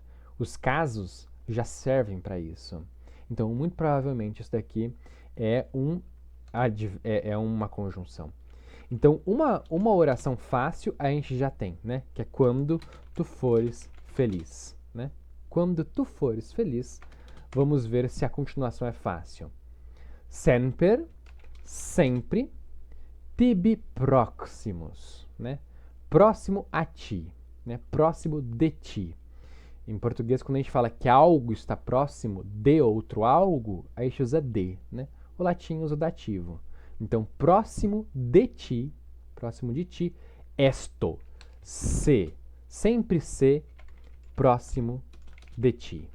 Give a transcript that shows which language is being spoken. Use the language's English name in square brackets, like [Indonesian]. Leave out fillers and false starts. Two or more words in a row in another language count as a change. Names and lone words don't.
[Portuguese] Os casos já servem para isso. Então, muito provavelmente, isso daqui é uma conjunção. Então, uma oração fácil a gente já tem, né? Que é quando tu fores feliz, né? Quando tu fores feliz, vamos ver se a continuação é fácil. [Latin] Semper, sempre, tibi proximus, [Portuguese] né? Próximo a ti, né? Próximo de ti. Em português, quando a gente fala que algo está próximo de outro algo, a gente usa de, né? O latim usa o dativo. Então, próximo de ti, esto, se, sempre se, próximo de ti.